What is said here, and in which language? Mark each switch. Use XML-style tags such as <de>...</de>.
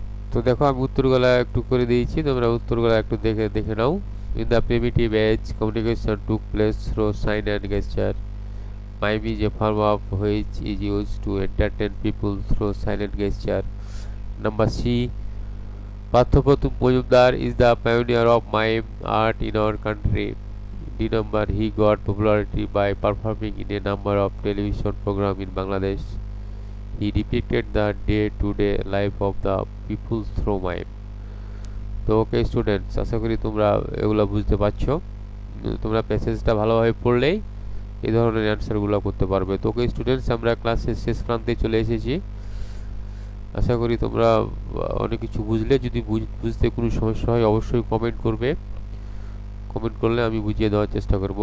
<bn>তো দেখো আমি উত্তরগুলা একটু করে দিয়েছি, তোমরা উত্তরগুলা একটু দেখে দেখে নাও।</bn> <en>In the primitive age, communication took place through sign and gesture. Mime is a form of which is used to entertain people through silent gesture. Number C. Pathopathum Mojumdar is the pioneer of mime art in our country. D number. He got popularity by performing in a number of television programs in Bangladesh. He depicted the day-to-day life of the people through mime.</en> <bn>তো okay students, আশা করি তোমরা এগুলো বুঝতে পারছো। তোমরা প্যাসেজটা ভালোভাবে পড়লেই এই ধরনের অ্যান্সারগুলো করতে পারবে। তো ওকে স্টুডেন্টস, আমরা ক্লাসের শেষ প্রান্তে চলে এসেছি। আশা করি তোমরা অনেক কিছু বুঝলে। যদি বুঝতে কোনো সমস্যা হয় অবশ্যই কমেন্ট করবে, কমেন্ট করলে আমি বুঝিয়ে দেওয়ার চেষ্টা করবো।</bn>